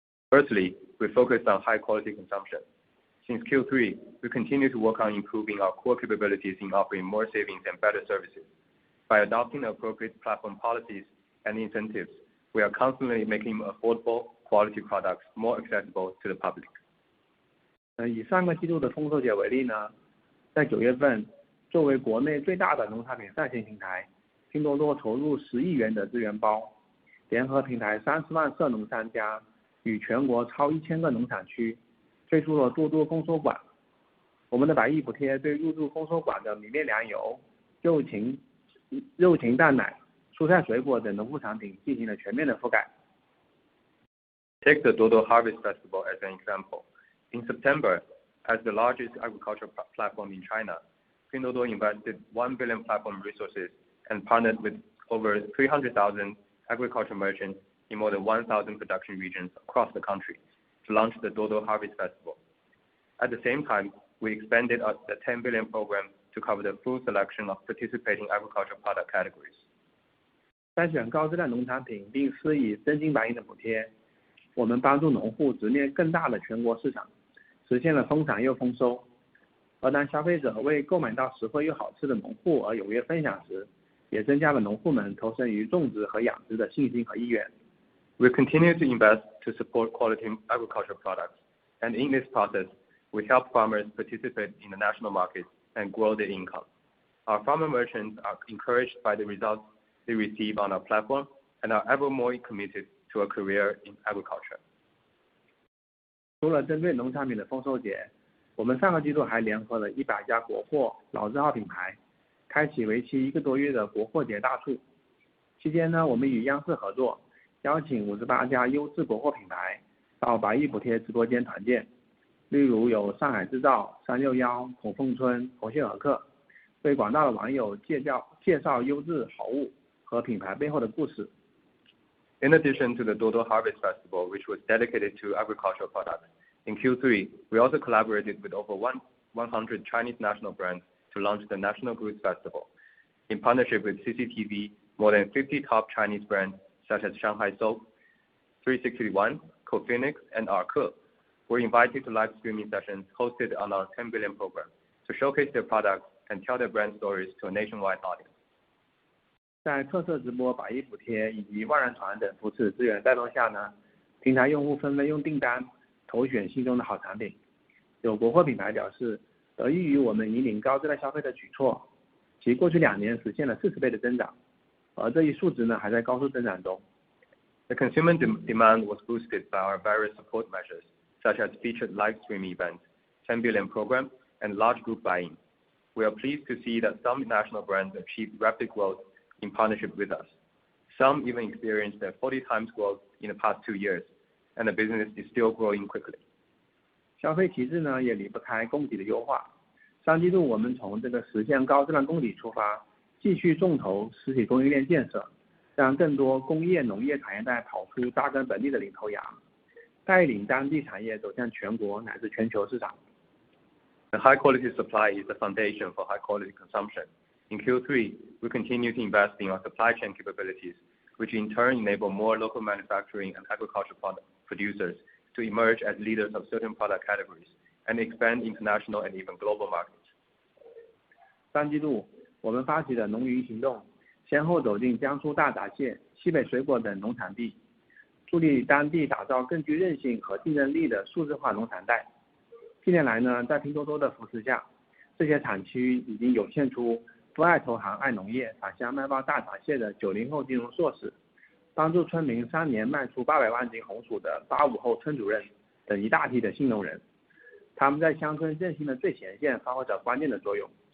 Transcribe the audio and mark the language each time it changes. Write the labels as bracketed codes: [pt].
[en] Firstly, we focused on high-quality consumption. Since Q3, we continue to work on improving our core capabilities in offering more savings and better services. By adopting appropriate platform policies and incentives, we are constantly making affordable, quality products more accessible to the public. [zh] 以上个季度的丰收节为例呢，在9月份，作为国内最大的农产品上线平台，拼多多投入10亿元的资源包，联合平台30万涉农商家与全国超1000个农产区，推出了多多丰收馆。我们的百亿补贴对入驻丰收馆的米面粮油、肉禽蛋奶、蔬菜水果等农副产品进行了全面的覆盖。 [en] Take the Duoduo Harvest Festival as an example. In September, as the largest agricultural platform in China, Pinduoduo invested 1 billion platform resources and partnered with over 300,000 agricultural merchants in more than 1,000 production regions across the country to launch the Duoduo Harvest Festival. At the same time, we expanded the 10 billion program to cover the full selection of participating agricultural product categories. [zh] 筛选高质量农产品并施以真金白银的补贴，我们帮助农户直面更大的全国市场，实现了丰产又丰收。而当消费者为购买到实惠又好吃的农户而踊跃分享时，也增加了农户们投身于种植和养殖的信心和意愿。 [en] We continue to invest to support quality agricultural products, and in this process, we help farmers participate in the national market and grow their income. Our farmer merchants are encouraged by the results they receive on our platform and are ever more committed to a career in agriculture. [zh] 除了针对农产品的丰收节，我们上个季度还联合了100家国货老字号品牌，开启为期1个多月的国货节大促。期间呢，我们与央视合作，邀请58家优质国货品牌到百亿补贴直播间团建，例如有上海制造、361、孔凤村、红星尔克，为广大的网友介绍优质好物和品牌背后的故事。 [en] In addition to the Duoduo Harvest Festival, which was dedicated to agricultural products, in Q3, we also collaborated with over 100 Chinese national brands to launch the National Goods Festival. In partnership with CCTV, more than 50 top Chinese brands such as Shanghai Soap, 361, Co-Phoenix, and Arke were invited to live streaming sessions hosted on our 10 billion program to showcase their products and tell their brand stories to a nationwide audience. [zh] 在特色直播、百亿补贴以及万人团等扶持资源带动下呢，平台用户纷纷用订单投选心中的好产品。有国货品牌表示，得益于我们引领高质量消费的举措，其过去2年实现了40倍的增长，而这一数值呢还在高速增长中。 [en] The consumer demand was boosted by our various support measures, such as featured live stream events, 10 billion program, and large group buying. We are pleased to see that some national brands achieved rapid growth in partnership with us. Some even experienced a 40 times growth in the past 2 years, and the business is still growing quickly. [zh] 消费体制呢也离不开供给的优化。上季度我们从这个实现高质量供给出发，继续重投实体供应链建设，让更多工业农业产业带跑出扎根本地的领头羊，带领当地产业走向全国乃至全球市场。 [en] The high quality supply is the foundation for high quality consumption. In Q3, we continue to invest in our supply chain capabilities, which in turn enable more local manufacturing and agricultural product producers to emerge as leaders of certain product categories and expand international and even global markets. [zh] 上季度，我们发起的农云行动，先后走进江苏大闸蟹、西北水果等农产地，助力当地打造更具韧性和竞争力的数字化农产带。近年来呢，在拼多多的扶持下，这些产区已经涌现出不爱投行爱农业、返乡卖爆大闸蟹的90后金融硕士，帮助村民3年卖出800万斤红薯的85后村主任等一大批的新农人，他们在乡村振兴的最前线发挥着关键的作用。